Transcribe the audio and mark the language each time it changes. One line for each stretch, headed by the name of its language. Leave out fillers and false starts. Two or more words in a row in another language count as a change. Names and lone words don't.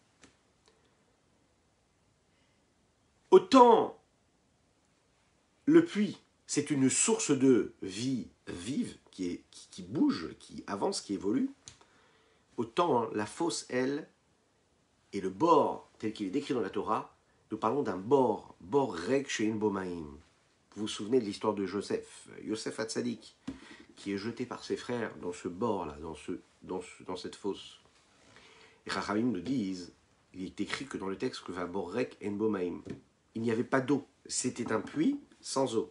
French: Autant le puits, c'est une source de vie vive, qui bouge, qui avance, qui évolue, autant la fosse, elle, et le bord, tel qu'il est décrit dans la Torah, nous parlons d'un bord
Hebrew: ריק שאין בו מים.
French: Vous vous souvenez de l'histoire de Joseph, Yosef Hatzadik, qui est jeté par ses frères dans ce bord-là, dans cette fosse. Et Chachamim nous disent, il est écrit que dans le texte que
Hebrew: והבור ריק אין בו מים.
French: Il n'y avait pas d'eau, c'était un puits sans eau.